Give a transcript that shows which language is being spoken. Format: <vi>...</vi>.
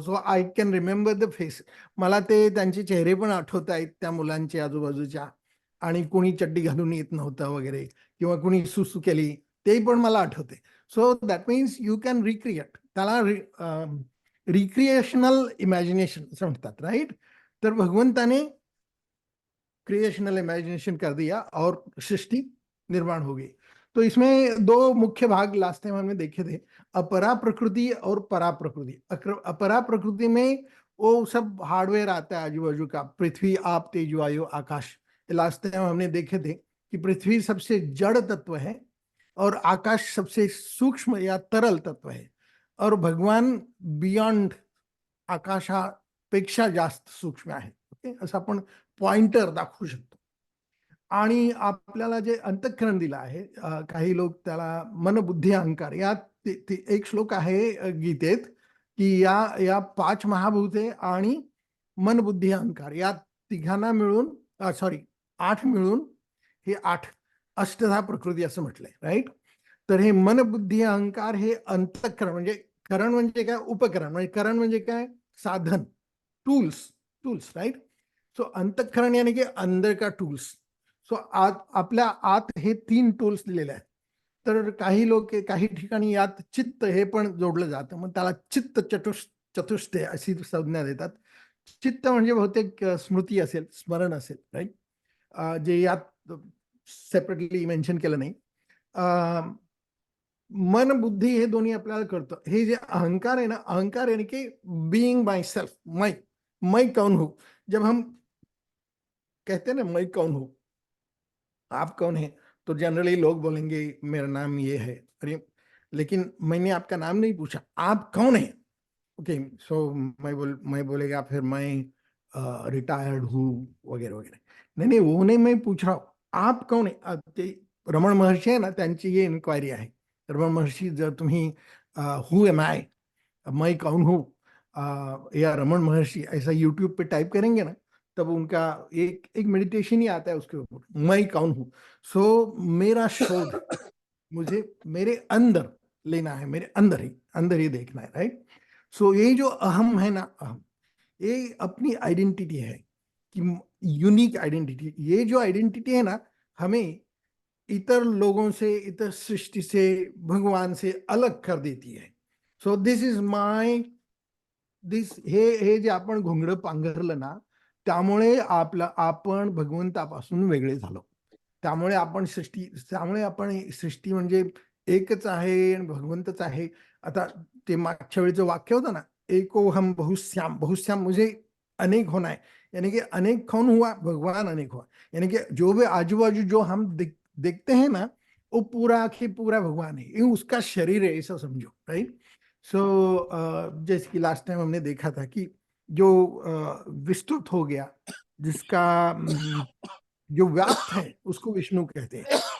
<en>So I can remember the face.</en> <mr>मला ते त्यांचे चेहरे पण आठवत आहेत त्या मुलांचे आजूबाजूच्या, आणि कोणी चड्डी घालून येत नव्हतं वगैरे, किंवा कोणी सुसू केली ते पण मला आठवते.</mr> <en>so that means you can recreate,</en> <mr>त्याला रिक्रिएशनल इमॅजिनेशन असं म्हणतात, राईट.</mr> <hi>तर भगवंताने क्रिएशनल इमेजिनेशन कर दिया और सृष्टि निर्माण हो गई. तो इसमें दो मुख्य भाग लास्ट टाइम हमने देखे थे, अपरा प्रकृति और परा प्रकृति. अपरा प्रकृति में वो सब हार्डवेयर आता है आजू बाजू का, पृथ्वी, आप, तेज, वायु, आकाश. लास्ट टाइम हमने देखे थे कि पृथ्वी सबसे जड़ तत्व है और आकाश सबसे सूक्ष्म या तरल तत्व है, और भगवान बियॉन्ड</hi> <mr>आकाशापेक्षा जास्त सूक्ष्म आहे. ओके, असं आपण पॉइंटर दाखवू शकतो. आणि आपल्याला जे अंतःकरण दिलं आहे, काही लोक त्याला मन, बुद्धी, अहंकार, या एक श्लोक आहे गीतेत की या 5 महाभूते आणि मन बुद्धी अहंकार या तिघांना मिळून, सॉरी 8 मिळून हे 8 अष्टधा प्रकृती असं म्हटलंय, राईट. तर हे मन बुद्धी अहंकार हे अंतःकरण, म्हणजे करण म्हणजे काय, उपकरण, म्हणजे करण म्हणजे काय, साधन, टूल्स, टूल्स, राईट.</mr> <hi>सो अंतःकरण यानी की अंदर का टूल्स.</hi> <mr>सो आपल्या आत हे 3 टूल्स दिलेले आहेत. तर काही लोक काही ठिकाणी यात चित्त हे पण जोडलं जातं, मग त्याला चित्त चतुष्टय अशी संज्ञा देतात. चित्त म्हणजे बहुतेक स्मृती असेल, स्मरण असेल, राईट, जे यात सेपरेटली मेन्शन केलं नाही. मन बुद्धी हे दोन्ही आपल्याला कळतं. हे जे अहंकार आहे ना, अहंकार यानी कि</mr> <en>being myself,</en> <hi>मैं कौन हूं. जब हम कहते हैं ना मैं कौन हूं, आप कौन है, तो जनरली लोग बोलेंगे मेरा नाम ये है, अरे लेकिन मैंने आपका नाम नहीं पूछा, आप कौन है. ओके, सो मैं बोलेगा फिर मैं रिटायर्ड हूँ वगैरे वगैरे. नाही नाही, वो नाही, मैं पूछ रहा हूँ आप कौन है.</hi> <mr>ते रमण महर्षी आहे ना, त्यांची ही इन्क्वायरी आहे.</mr> <hi>रमण महर्षी,</hi> <mr>जर तुम्ही</mr> <en>who am I,</en> <hi>मैं कौन हूँ, या रमण महर्षि ऐसा यूट्यूब पे टाइप करेंगे ना, तब उनका एक एक मेडिटेशन ही आता है उसके ऊपर, मैं कौन हूँ. सो मेरा शोध मुझे मेरे अंदर लेना है, मेरे अंदर ही देखना है, राइट. सो ये जो अहम है ना, अहम, ये अपनी आइडेंटिटी है, कि यूनिक आइडेंटिटी. ये जो आइडेंटिटी है ना, हमें इतर लोगों से, इतर सृष्टि से, भगवान से अलग कर देती है.</hi> <en>so this is my,</en> <mr>हे जे आपण घोंगडं पांघरलं ना, त्यामुळे आपण भगवंतापासून वेगळे झालो. त्यामुळे आपण सृष्टी म्हणजे एकच आहे आणि भगवंतच आहे. आता ते मागच्या वेळेचं वाक्य होतं ना,</mr> <hi>एको हम बहुश्याम, बहुश्याम म्हणजे अनेक होना है, यानी कि अनेक कौन हुआ, भगवान अनेक हुआ. यानी कि जो भी आजू बाजू जो हम देखते हैं ना, वो पूरा के पूरा भगवान है, ये उसका शरीर है, ऐसा समझो, राइट. सो जैसे कि लास्ट टाइम हमने देखा था कि जो विस्तृत हो गया, जिसका जो व्याप्त है, उसको विष्णु कहते हैं.</hi>